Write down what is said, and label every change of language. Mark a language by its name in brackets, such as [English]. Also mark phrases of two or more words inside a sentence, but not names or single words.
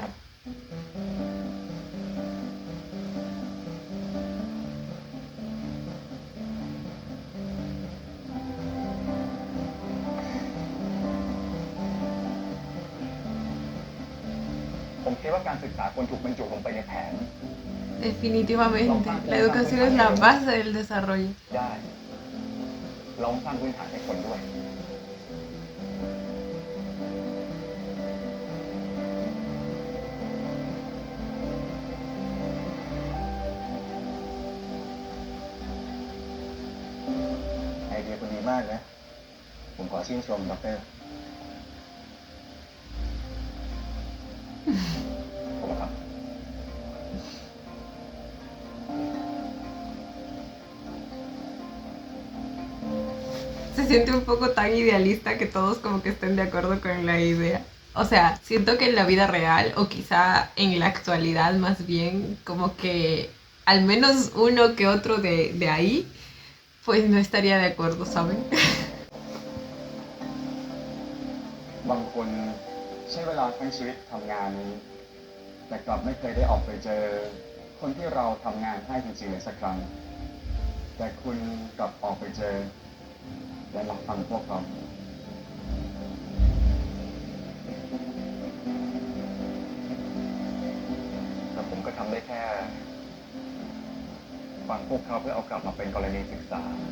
[Thai] รับ ผมคิดว่าการศึกษาควรถูกบรรจุลงไปในแผน [Spanish] Definitivamente. La educación es la base del desarrollo. [Thai] ได้ลองสร้างพื้นฐานให้คนด้วย ไอเดียคุณดีมากนะ ผมขอชื่นชมดร. ผมครับ [Spanish] Se siente un poco tan idealista que todos como que estén de acuerdo con la idea. O sea, siento que en la vida real o quizá en la actualidad más bien, como que al menos uno que otro de ahí, pues no estaría de acuerdo, ¿saben? [Thai] บางคนใช้เวลาทั้งชีวิตทำงาน แต่กลับไม่เคยได้ออกไปเจอคนที่เราทำงานให้จริงๆเลยสักครั้ง แต่คุณกลับออกไปเจอและรับฟังพวกเขาแต่ผมก็ทำได้แค่ฟังพวกเขาเพื่อเอากลับมาเป็นกรณีศึกษา